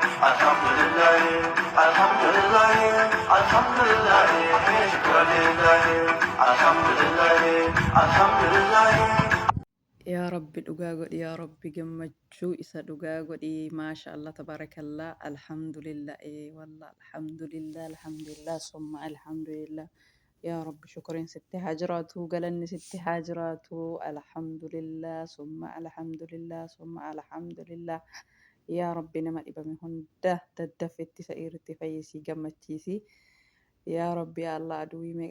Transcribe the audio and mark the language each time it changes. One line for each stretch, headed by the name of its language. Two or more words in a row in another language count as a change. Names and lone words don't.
Arabic: الحمد لله الحمد لله الحمد لله شكرا لله الحمد لله الحمد لله. يا رب
Oromo: dhugaa godhi yaa rabbi gammachuu isa dhugaa godhi
Arabic: ما شاء الله تبارك الله الحمد لله والله الحمد لله ثم الحمد لله
Oromo: yaa rabbi shukrin sitti haa jiraatu galanni sitti haa jiraatu alhamdulillah
Arabic: ثم الحمد لله
Oromo: yaa rabbi nama dhibame hunda daddafetti isa irratti fayyisii gammachiisi yaa rabbi yaa Allah aduwii meeqa